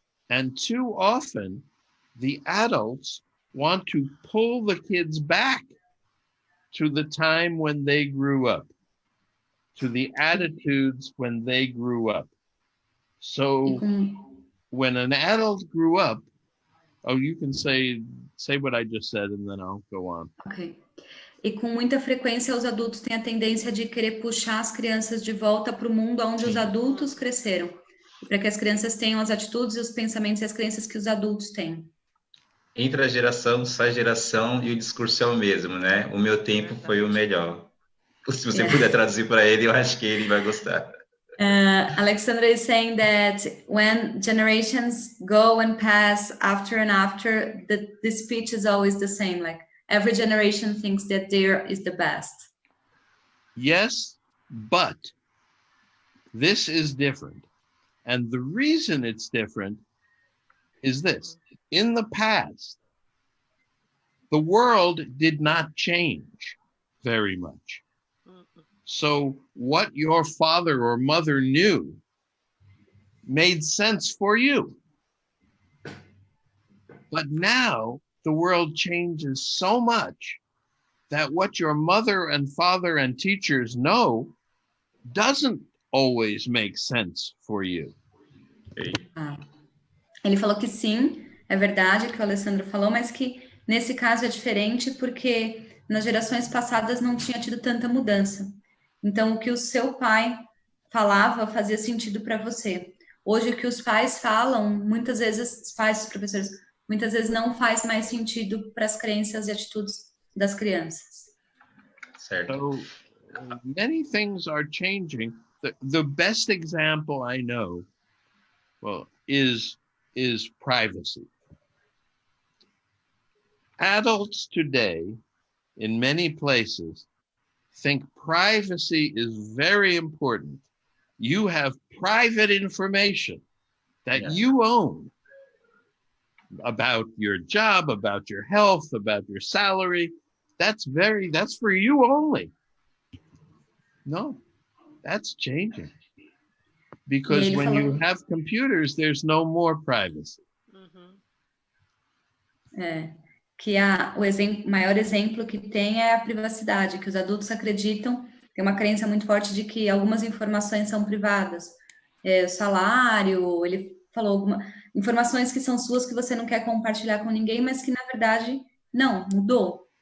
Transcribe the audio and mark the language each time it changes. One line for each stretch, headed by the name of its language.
English: And too often, the adults want to pull the kids back to the time when they grew up, to the attitudes when they grew up. So when an adult grew up, oh, you can say what I just said and then I'll go on. Ok.
Portuguese: E com muita frequência os adultos têm a tendência de querer puxar as crianças de volta para o mundo onde os adultos cresceram. Para que as crianças tenham as atitudes, os pensamentos e as crenças que os adultos têm. Entra a geração, sai geração e o discurso é o mesmo, né? O meu tempo foi o melhor. Se você puder traduzir para ele, eu acho que ele vai gostar.
English: Alexandra is saying that when generations go and pass after and after, the speech is always the same. Like every generation thinks that theirs is the best. Yes, but this is different. And the reason it's different is this. In the past, the world did not change very much. So what your father or mother knew made sense for you. But now the world changes so much that what your mother and father and teachers know doesn't always make sense for you.
Portuguese: Ele falou que sim, é verdade que o Alessandro falou, mas que nesse caso é diferente porque nas gerações passadas não tinha tido tanta mudança. Então, o que o seu pai falava fazia sentido para você. Hoje, o que os pais falam, muitas vezes, os pais, os professores, muitas vezes não faz mais sentido para as crenças e atitudes das crianças. Certo.
English: So, many things are changing. The best example I know, well, is privacy. Adults today, in many places, think privacy is very important. You have private information that you own about your job, about your health, about your salary. That's for you only. No, that's changing. Because when you have computers, there's no more privacy.
Portuguese: Que o maior exemplo que tem é a privacidade, que os adultos acreditam, tem uma crença muito forte de que algumas informações são privadas. O salário, ele falou informações que são suas, que você não quer compartilhar com ninguém, mas que na verdade, não, mudou.